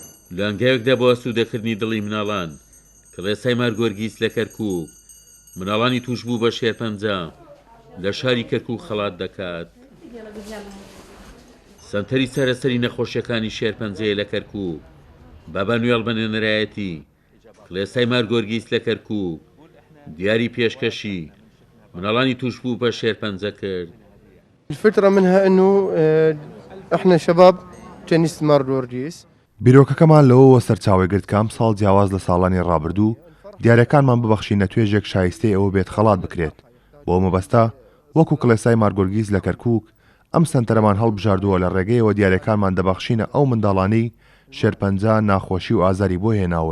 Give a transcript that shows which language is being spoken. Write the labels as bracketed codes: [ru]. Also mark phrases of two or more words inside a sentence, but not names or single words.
[ckb] لانگەیەکدا بۆ ئەسوودەکردنی دڵی مناڵان کڵێسای مارگۆرگیس لە کەرکووک مناڵانی توش بوو بە شێرپەنجە لە شاری کەرکووک خەڵات دەکات. سەنتەری سەرەسەری نەخۆشیەکانی شێرپەنجەیە لە کەرکووک بابا نوێڵ بە نوێنەرایەتی کڵێسای مارگۆرگیس لە کەرکووک دیاری پێشکەشی مناڵانی توش بوو بە شێرپەنجە کرد. [ar] الفكرة منها انه احنا شباب كنيسة مارغورجيس [ckb] بیرۆکەکەمان لەوەوە سەرچاوی گرت کام ساڵ جیاواز لە ساڵانی ڕابردوو دیارەکانمان ببەخشینە توێژێک شایستەی ئەوە بێت خەڵات بکرێت بۆ مەبەستا وەکو کڵێسای مارگۆرگیس لە کەرکووک ئەم سەنتەرەمان هەڵبژاردووە لە ڕێگەیەوە دیارەکانمان دەبەخشینە ئەو منداڵانەی شێرپەنجە ناخۆشی و ئازاری بۆ هێناون.